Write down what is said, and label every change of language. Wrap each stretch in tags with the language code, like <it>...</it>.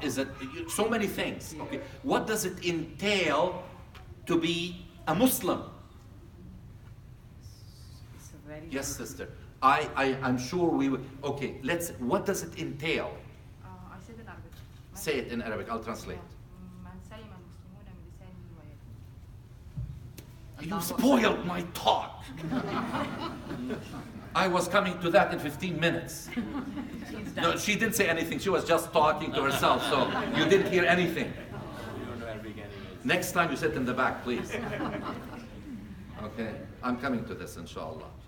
<en>Is it so many things? Okay. What does it entail to be a Muslim? It's a very Yes, good- sister. I'm sure we will. Okay, what does it entail? I said in Arabic. Say it in Arabic, I'll translate.</en> <ar>من سلم المسلمون من لسانه ويده.</ar> <en>You spoiled my talk. I was coming to that in 15 minutes. She's done. No, she didn't say anything. She was just talking to herself, so you didn't hear anything. You don't know Arabic anyways. Next time you sit in the back, please. Okay, I'm coming to this, inshallah.</en>